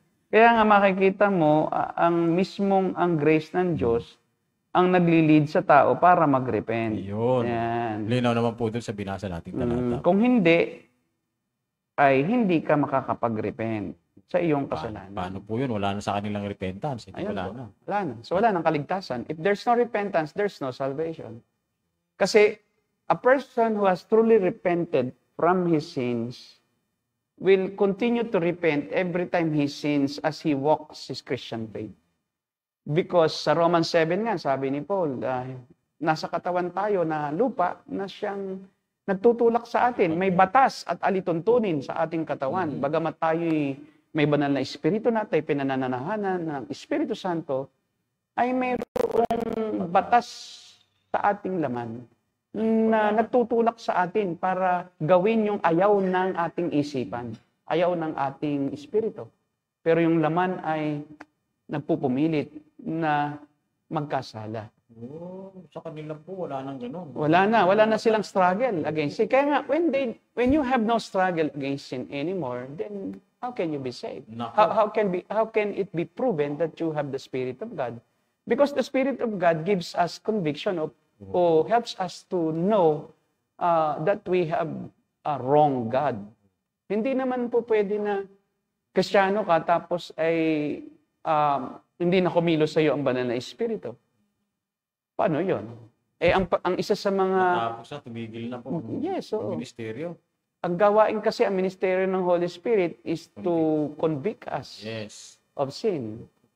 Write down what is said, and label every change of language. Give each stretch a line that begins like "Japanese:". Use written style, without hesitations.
Filipino: Kaya nga makikita mo, ang grace ng Diyos, ang nagli-lead sa tao para mag-repent. Yun. Yan. Linaw naman po doon sa binasa nating talata. Kung hindi, ay hindi ka makakapag-repent sa iyong kasalanan. Paano po yun? Wala na sa kanilang repentance. Wala na. Wala na. So wala nang kaligtasan.
English: If there's no repentance, there's no salvation.
Filipino: Kasi
English: a person who has truly repented from his sins will continue to repent every time he sins as he walks his Christian faith. Because
Filipino: sa Romans 7 nga, sabi ni Paul, nasa katawan tayo na lupa na siyang nagtutulak sa atin. May batas at alituntunin sa ating katawan. Bagamat tayo'y may banal na espiritu na tayo pinananahanan ng Espiritu Santo, ay mayroong batas sa ating laman na nagtutulak sa atin para gawin yung ayaw ng ating isipan, ayaw ng ating espiritu. Pero yung laman ay nagpupumilit na magkasala. Sa kanila po, wala nang gano'n. Wala na silang
English: struggle against sin.
Filipino: Kaya nga,
English: when you have no struggle against sin anymore, then how can you be saved? How can it be proven that you have the Spirit of God? Because the Spirit of God gives us conviction or helps us to know that we have a wrong God.
Filipino: Hindi naman po pwede na Kristiyano ka tapos ay hindi na kumilos sa iyo ang banal na espiritu. Paano 'yon? Ang isa sa mga tapos na tumigil na po ang ministeryo. Ang gawain kasi ang ministeryo ng
English: Holy Spirit is to convict us of sin.